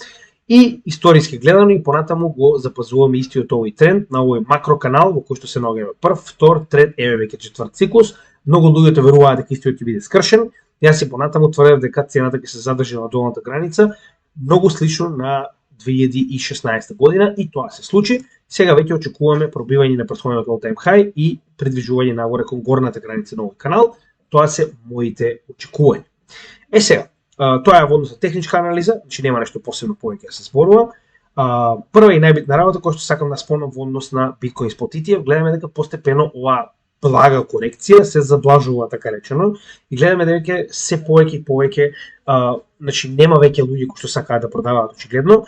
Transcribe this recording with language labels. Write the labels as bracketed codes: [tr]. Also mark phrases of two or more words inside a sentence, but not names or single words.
[mk] И историски гледано и понатаму го запазуваме истиот овој тренд на овој макроканал во кој што се наоѓаме прв, втор, трет, еве веќе четврт циклус. Многу луѓето веруваат дека истиот ќе биде скршен. Јас си понатаму тврдев дека цената ќе се задржи на долната граница, многу слично на 2016 година и тоа се случи. Сега веќе очекуваме пробивање на претходниот [en] all-time high [mk] и придвижување нагоре кон горната граница на овој канал. Тоа се моите очекувања. Сега, Тоа е во однос на техничка анализа, значи нема нешто посебно повеќе да се зборува. Прва и најбитна работа која што сакам да спомнам во однос на Bitcoin Spot ETF, гледаме дека постепено оваа блага корекција се заблажува, така речено, и гледаме дека се повеќе и повеќе, значи нема веќе луѓе кои што сакаат да продаваат очигледно.